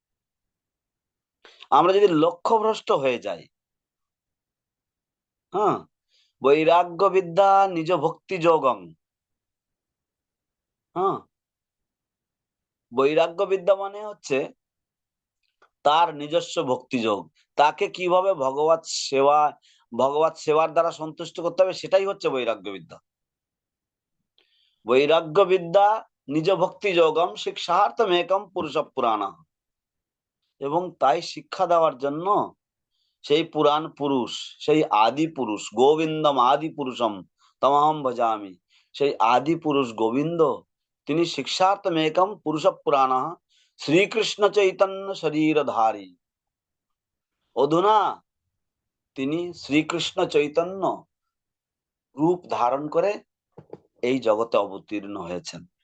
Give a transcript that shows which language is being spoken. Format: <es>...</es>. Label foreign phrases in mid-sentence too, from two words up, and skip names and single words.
<bn>আমরা যদি লক্ষ্য ভ্রষ্ট হয়ে যাই, হ্যাঁ,</bn> <sa>বৈরাগ্য বিদ্যা নিজ ভক্তি যোগং,</sa> <bn>হ্যাঁ, বৈরাগ্য বিদ্যা মানে হচ্ছে তার নিজস্ব ভক্তিযোগ, তাকে কিভাবে ভগবত সেবার দ্বারা সন্তুষ্ট করতে হবে, সেটাই হচ্ছে বৈরাগ্য বিদ্যা।</bn> <sa>বৈরাগ্য বিদ্যা নিজ ভক্তি যোগম শিক্ষার্থমেকম পুরুষ পুরাণ।</sa> <bn>এবং তাই শিক্ষা দেওয়ার জন্য সেই পুরাণ পুরুষ, সেই আদি পুরুষ</bn> <sa>গোবিন্দম আদি পুরুষম তমহম ভজামি,</sa> <bn>সেই আদি পুরুষ গোবিন্দ, তিনি</bn> <sa>শিক্ষার্থমেকম পুরুষ পুরাণ</sa> <bn>শ্রীকৃষ্ণ চৈতন্য শরীরধারী। অধুনা তিনি শ্রীকৃষ্ণ চৈতন্য রূপ ধারণ করে এই জগতে অবতীর্ণ হয়েছেন।</bn>